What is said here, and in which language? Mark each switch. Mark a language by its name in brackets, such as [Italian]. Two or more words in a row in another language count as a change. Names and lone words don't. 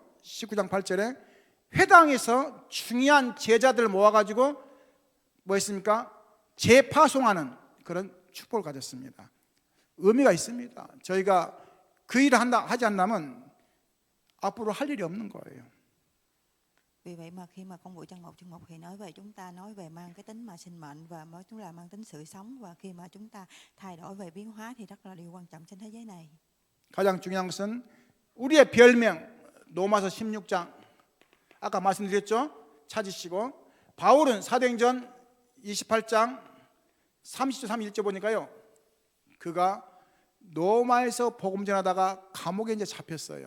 [Korean] 19장 8절에 회당에서 중요한 제자들을 모아가지고 뭐 했습니까? 재파송하는 그런 축복을 가졌습니다. 의미가 있습니다. 저희가 그 일을 하지 않다면 앞으로 할 일이 없는 거예요. [Vietnamese] Vì vậy mà khi mà công vụ chân một thì nói về chúng ta nói về mang cái tính mà sinh mệnh và chúng là mang tính sự sống, và khi mà chúng ta thay đổi về biến hóa thì rất là điều quan trọng trên thế giới này. [Korean] 가장 중요한 것은 우리의 별명 로마서 16장 아까 말씀드렸죠? 찾으시고 바울은 사도행전 28장 30절 31절 보니까요. 그가 로마에서 복음 전하다가 감옥에 이제 잡혔어요.